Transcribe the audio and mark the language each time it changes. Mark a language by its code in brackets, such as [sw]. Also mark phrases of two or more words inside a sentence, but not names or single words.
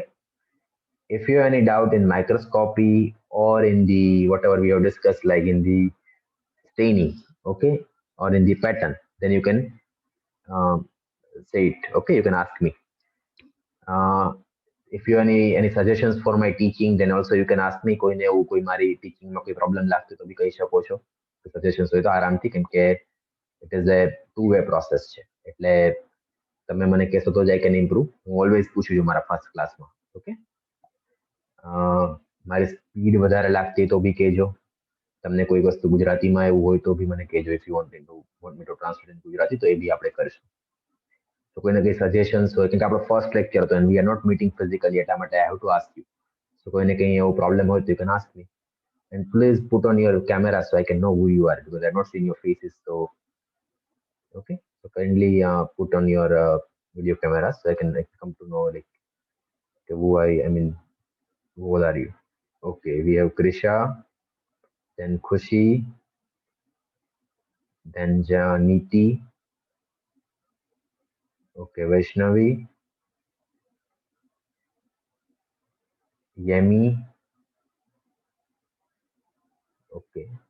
[en] If you have any doubt in microscopy or in the whatever we have discussed, like in the staining, okay, or in the pattern, then you can say it. Okay, you can ask me. If you have any suggestions for my teaching, then also you can ask me. [gu] કોઈને એવું કોઈ મારી teaching માં કોઈ problem લાગતો તો બી કહી શકો છો. Suggestions હોય તો આરામથી, કેમ કે [en] it is a two-way process [gu] છે. એટલે તમે મને કહેશો તો જ [en] I can improve. [gu] હું always પૂછું છું મારા first classમાં. Okay. મારી સ્પીડ વધારે લાગતી તો બી કહેજો. તમને કોઈ વસ્તુ ગુજરાતીમાં એવું હોય તો બી મને કહેજો. [en] If you want me to translate in [gu] ગુજરાતી તો એ બી આપણે કરીશું. તો કોઈને કઈ સજેશન્સ હોય, કેમ કે આપણો [en] first lecture [gu] હતો [en] and we are not meeting physically, [gu] એટલા માટે [en] I have to ask you. [gu] So કોઈને કઈ એવો પ્રોબ્લેમ હોય તો [en] you can ask me. And please put on your camera so I can know who you are, because I've not seen your faces. So okay, so kindly put on your video camera so I can come to know like who I mean, who all are you? Okay, we have Krisha, then Khushi, then Janiti, okay, Vaishnavi, Yemi, okay.